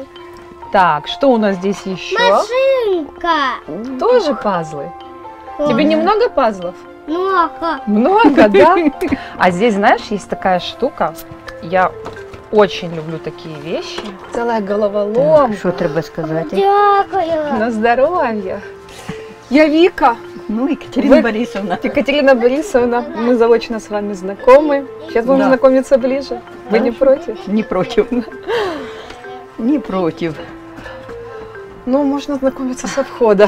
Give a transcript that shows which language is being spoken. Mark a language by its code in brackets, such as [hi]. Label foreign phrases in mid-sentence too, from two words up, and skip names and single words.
[ru] Так, что у нас здесь еще? Машинка. Тоже пазлы. Тебе немного пазлов? Много. Много, да? А здесь, знаешь, есть такая штука. Я очень люблю такие вещи. Целая головоломка. [uk] Що треба сказати? Дякую. [ru] На здоровье. Я Вика. Ну, Екатерина Вы- Борисовна. Екатерина Борисовна, мы заочно с вами знакомы. Сейчас будем Да. знакомиться ближе. Вы не против? Не против. Не против. Ну, можно знакомиться со входа.